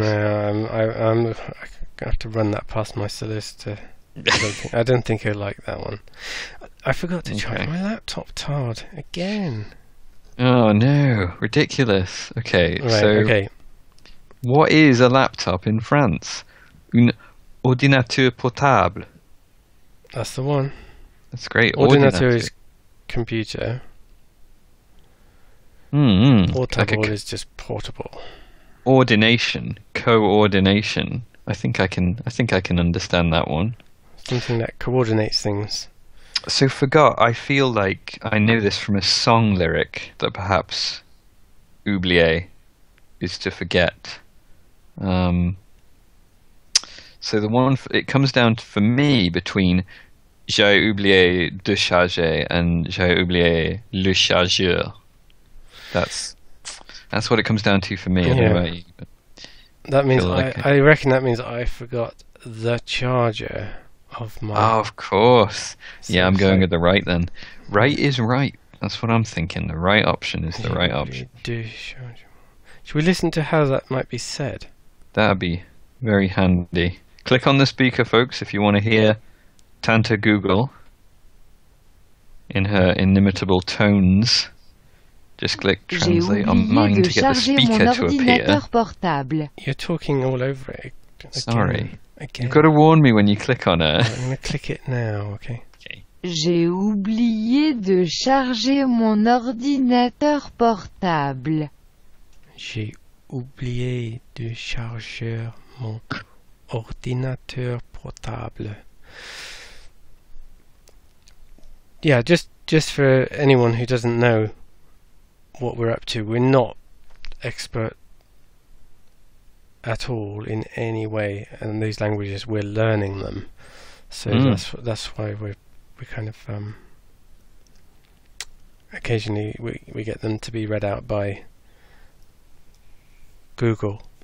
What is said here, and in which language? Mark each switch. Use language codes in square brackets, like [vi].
[en] No, I have to run that past my solicitor. I don't think he'll like that one. I forgot to charge my laptop, Todd, again. Oh no, ridiculous. Okay, right, so okay. What is a laptop in France? [fr] Un ordinateur portable. [en] That's the one. That's great. Ordinateur is computer. Portable is just portable. Ordination, coordination. I think I can understand that one. Something that coordinates things. So forgot. I feel like I know this from a song lyric that perhaps oublier is to forget. So the one it comes down to, for me, between [fr] j'ai oublié de charger [en] and [fr] j'ai oublié le chargeur. [en] That's what it comes down to for me. I don't know about you, but that means I reckon that means I forgot the charger of my. Oh, of course. So yeah, I'm going with the right then. Right is right. That's what I'm thinking. The right option is the right option. Should we listen to how that might be said? That'd be very handy. Click on the speaker, folks, if you want to hear Tante Google in her inimitable tones. Just click translate on mine to get the speaker to appear. Portable. You're talking all over it. Sorry. Again. You've got to warn me when you click on her. I'm going to click it now, okay? [fr] J'ai oublié de charger mon ordinateur portable. J'ai oublié de charger mon ordinateur portable. [en] Yeah, just for anyone who doesn't know what we're up to, we're not expert at all in any way, and these languages we're learning them, so that's why we kind of occasionally we get them to be read out by Google,